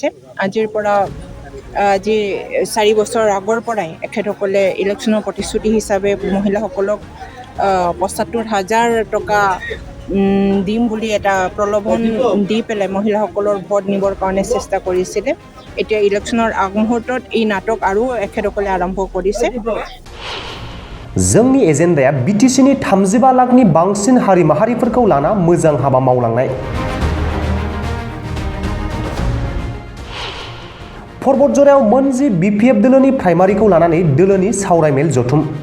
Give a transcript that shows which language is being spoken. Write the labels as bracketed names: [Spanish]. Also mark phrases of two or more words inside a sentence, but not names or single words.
[Assamese] আজিৰ পৰা আজি 4 বছৰ আগৰ পৰাই এখেতসকলে ইলেকশ্যনৰ প্ৰতিশ্ৰুতি হিচাপে মহিলাসকলক ৭৫,০০০ টকা দিম বুলি এটা প্ৰলোভন দি পেলাই মহিলাসকলৰ ভোট নিবৰ কাৰণে চেষ্টা কৰিছিলে। এতিয়া ইলেকশ্যনৰ আগমুহূৰ্তত এই নাটক আৰু এখেতসকলে আৰম্ভ কৰিছে। [Bodo] जोंनि एजेन्डाया बिटिसिनि 35 लाखनि बांसिन हारि माहारिफोरखौ लाना मोजां हाबा मावलांनाय। बतझराव मोनजि बिपिएफ दोलोनि प्राइमारिखौ लानानै दोलोनि सावरायमेल जथुम।